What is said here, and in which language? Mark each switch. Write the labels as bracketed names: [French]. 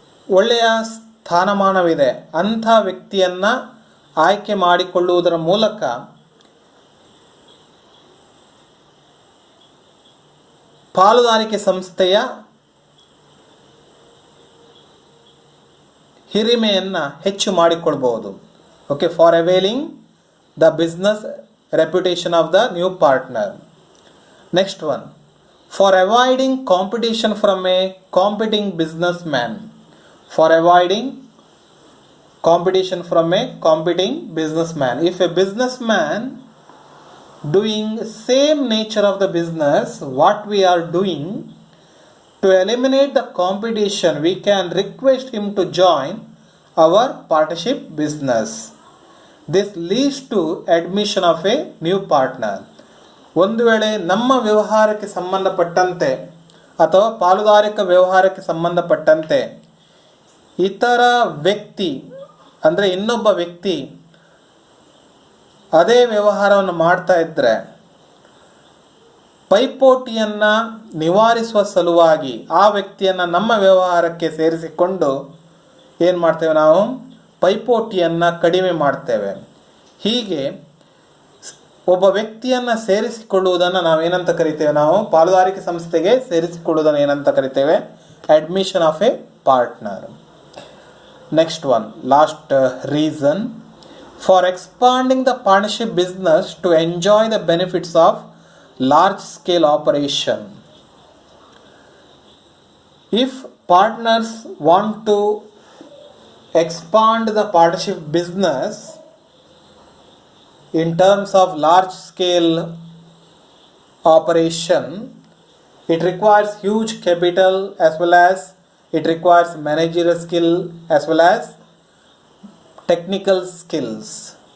[Kannada] ಒಳ್ಳೆಯ ಸ್ಥಾನಮಾನವಿದೆ ಅಂಥ ವ್ಯಕ್ತಿಯನ್ನು ಆಯ್ಕೆ ಮಾಡಿಕೊಳ್ಳುವುದರ ಮೂಲಕ ಪಾಲುದಾರಿಕೆ ಸಂಸ್ಥೆಯ ಹಿರಿಮೆಯನ್ನು ಹೆಚ್ಚು ಮಾಡಿಕೊಳ್ಬಹುದು. [English] Okay, for availing the business reputation of the new partner. Next one, for avoiding competition from a competing businessman. For avoiding competition from a competing businessman. If a businessman doing same nature of the business what we are doing, to eliminate the competition we can request him to join our partnership business. This leads to admission of a new partner. [Kannada] ಒಂದು ವೇಳೆ ನಮ್ಮ ವ್ಯವಹಾರಕ್ಕೆ ಸಂಬಂಧಪಟ್ಟಂತೆ ಅಥವಾ ಪಾಲುದಾರಿಕ ವ್ಯವಹಾರಕ್ಕೆ ಸಂಬಂಧಪಟ್ಟಂತೆ ಇತರ ವ್ಯಕ್ತಿ ಅಂದರೆ ಇನ್ನೊಬ್ಬ ವ್ಯಕ್ತಿ ಅದೇ ವ್ಯವಹಾರವನ್ನು ಮಾಡ್ತಾ ಇದ್ದರೆ ಪೈಪೋಟಿಯನ್ನು ನಿವಾರಿಸುವ ಸಲುವಾಗಿ ಆ ವ್ಯಕ್ತಿಯನ್ನು ನಮ್ಮ ವ್ಯವಹಾರಕ್ಕೆ ಸೇರಿಸಿಕೊಂಡು ಏನು ಮಾಡ್ತೇವೆ ನಾವು, ಪೈಪೋಟಿಯನ್ನು ಕಡಿಮೆ ಮಾಡ್ತೇವೆ. ಹೀಗೆ ಒಬ್ಬ ವ್ಯಕ್ತಿಯನ್ನು ಸೇರಿಸಿಕೊಳ್ಳುವುದನ್ನು ನಾವೇನಂತ ಕರಿತೇವೆ, ನಾವು ಪಾಲುದಾರಿಕೆ ಸಂಸ್ಥೆಗೆ ಸೇರಿಸಿಕೊಳ್ಳುವುದನ್ನು ಏನಂತ ಕರಿತೇವೆ, [English] Admission of a partner. Next one, last reason, for expanding the partnership business to enjoy the benefits of large scale operation. If partners want to expand the partnership business in terms of large scale operation, it requires huge capital as well as it requires managerial skill as well as technical skills.